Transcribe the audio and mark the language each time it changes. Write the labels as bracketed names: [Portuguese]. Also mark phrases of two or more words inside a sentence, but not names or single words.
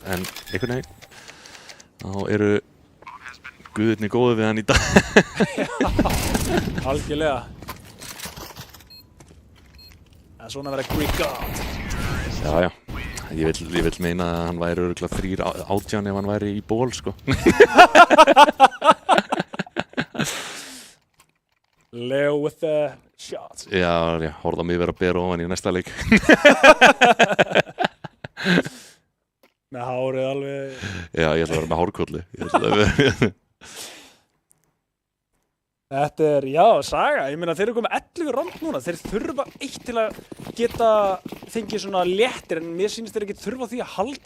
[Icelandic] En einhvern veginn, þá eru guðirnir góðu við hann í dag. Já, algjörlega. Það er svona að vera [English] Greek God. [Icelandic] Já. Ég vil meina að hann væri örugglega 3-18 ef hann væri í ból, sko. [English] Leo with the shots. [Icelandic] Já, horfða mig vera að bera ofan í næsta leik. Með hárið alveg. Já, ég ætla að vera með hárkolli. Þetta er, já, saga. Ég meina, þeir eru komið 11 rond núna. Þeir þurfa eitt til að geta fengið svona léttir, en mér sýnist þeir ekki þurfa því að halda.